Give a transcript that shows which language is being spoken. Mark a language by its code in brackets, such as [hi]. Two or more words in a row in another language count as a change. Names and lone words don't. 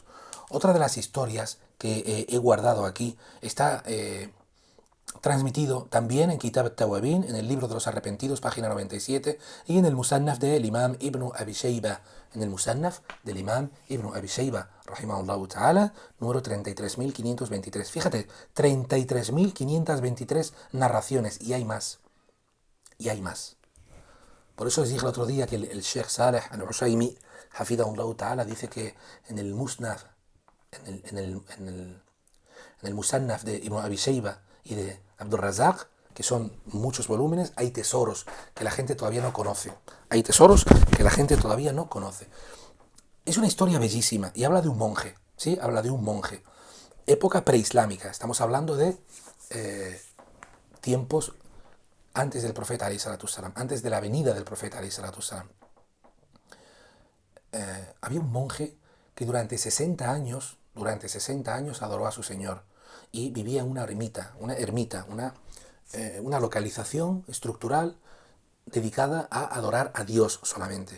[es] Otra de las historias que he guardado aquí está transmitido también en Kitab al-Tawabin, en el libro de los arrepentidos, página 97, y en el Musannaf del Imam Ibn Abi Shayba, [ar] رحمه الله تعالى, [es] número 33.523. Fíjate, 33.523 narraciones, y hay más. Por eso les dije el otro día que el Sheikh Saleh al-Usaymi, [ar] حفظه الله تعالى, [es] dice que en el Musnad, en el Musannaf de Ibn Abi Shayba y de Abdul Razak, que son muchos volúmenes, hay tesoros que la gente todavía no conoce. Es una historia bellísima y habla de un monje, ¿sí? Habla de un monje. Época preislámica, estamos hablando de tiempos antes del profeta [ar] عليه الصلاة والسلام, [es] antes de la venida del profeta [ar] عليه الصلاة والسلام. [es] Había un monje que durante 60 años adoró a su Señor y vivía en una ermita, una localización estructural dedicada a adorar a Dios solamente.